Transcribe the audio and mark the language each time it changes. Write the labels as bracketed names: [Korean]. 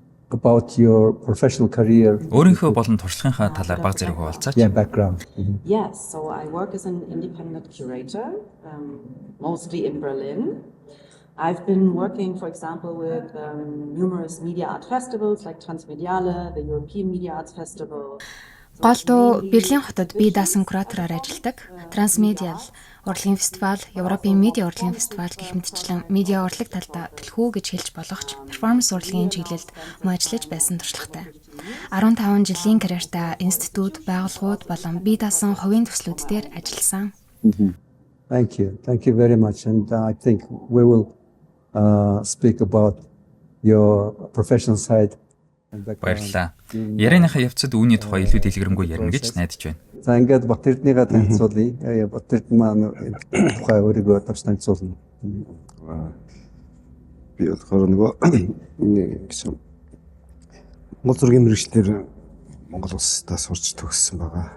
[English] About your professional career. [Mongolian] Өөрийнхөө болон туршлагынхаа талаар баг зэрэг хуваалцаач. [English] Yeah, background. Yes, so I work as an independent curator, mostly in Berlin. I've been working, for example, with numerous media art festivals like Transmediale, the European Media Arts Festival. [Mongolian] Голдуу Берлин хотод бие даасан куратороор ажилладаг. Transmediale урлагийн фестивал, Европын медиа урлагийн фестивал гэх мэтчлэн медиа урлаг талдаа төлхөө гэж хэлж болох ч перформанс урлагийн чиглэлд мөн ажиллаж байсан туршлагатай. 15 жилийн карьертаа институт, байгууллагууд болон бие даасан хувийн төслүүд дээр ажилласан. [English] Thank you. Thank you very much. And I think we will speak about your professional side. [Mongolian] Баярлалаа. Ярианыхаа явцад үүний тухай илүү дэлгэрэнгүй ярина гэж найдаж байна. За ингээд Бат Эрдэнэгээ танилцуулъя. Бат Эрдэнэ маань тухай өөрийгөө тавьж танилцуулна. Би болохоор нөгөө гэсэн Монгол зургийн мэргэжлэр Монгол улсдаа сурч төгссөн байгаа.